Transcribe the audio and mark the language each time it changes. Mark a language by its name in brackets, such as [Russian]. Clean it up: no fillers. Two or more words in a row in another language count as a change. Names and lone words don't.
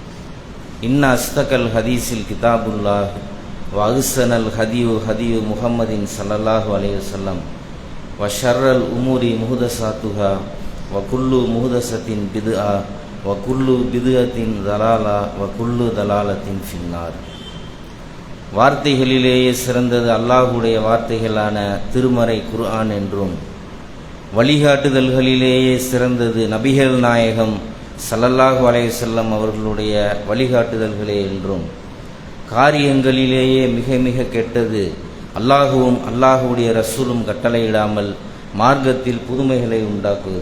[Arabic] إن أصدق الحديث كتاب الله وأحسن الهدي هدي محمد صلى الله عليه وسلم وشر الأمور محدثاتها وكل محدثة بدعة وكل بدعة ضلالة وكل ضلالة في النار. [Tamil] வார்த்தைகளிலேயே சிறந்தது அல்லாஹுடைய வார்த்தைகளான திருமறை குர்ஆன் என்றும், வழிகாட்டுதல்களிலேயே சிறந்தது நபிகள் நாயகம் [Arabic] صلى الله عليه وسلم [Tamil] அவர்களுடைய வழிகாட்டுதல்களே என்றும், காரியங்களிலேயே மிக மிக கெட்டது அல்லாஹுவும் அல்லாஹுடைய ரசூலும் கட்டளையிடாமல் மார்க்கத்தில் புதுமைகளை உண்டாக்குவது.